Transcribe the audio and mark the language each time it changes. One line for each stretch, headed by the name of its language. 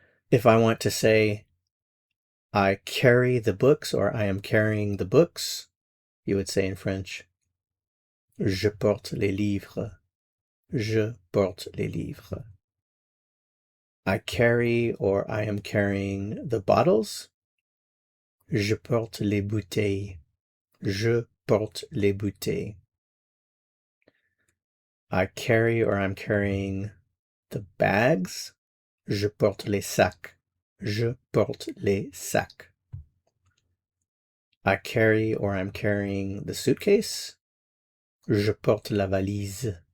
English: If I want to say, I carry the books, or I am carrying the books, you would say in French,
French: je porte les livres. Je porte les livres.
English: I carry or I am carrying the bottles.
French: Je porte les bouteilles. Je porte les bouteilles.
English: I carry or I'm carrying the bags.
French: Je porte les sacs. Je porte les sacs.
English: I carry or I'm carrying the suitcase.
French: Je porte la valise.